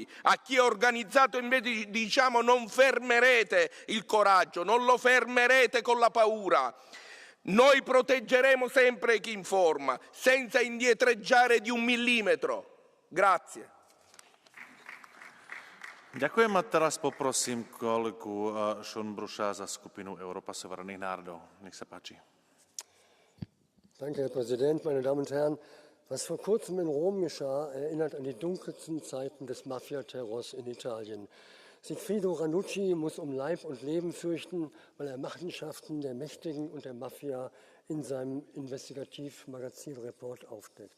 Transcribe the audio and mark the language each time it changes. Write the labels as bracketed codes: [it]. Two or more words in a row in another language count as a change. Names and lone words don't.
[it] A chi ha organizzato invece diciamo non fermerete il coraggio, non lo fermerete con la paura. Noi proteggeremo sempre chi informa, senza indietreggiare di un millimetro. Grazie. [sk] Ďakujem a teraz poprosím kolegu Schönbruscha za skupinu Európa suverénnych národov. Nech sa páči. [de] Danke, Herr Präsident, meine Damen und Herren. Was vor kurzem in Rom geschah, erinnert an die dunkelsten Zeiten des Mafia-Terrors in Italien. Sigfrido Ranucci muss um Leib und Leben fürchten, weil er Machenschaften der Mächtigen und der Mafia in seinem Investigativmagazin-Report aufdeckt.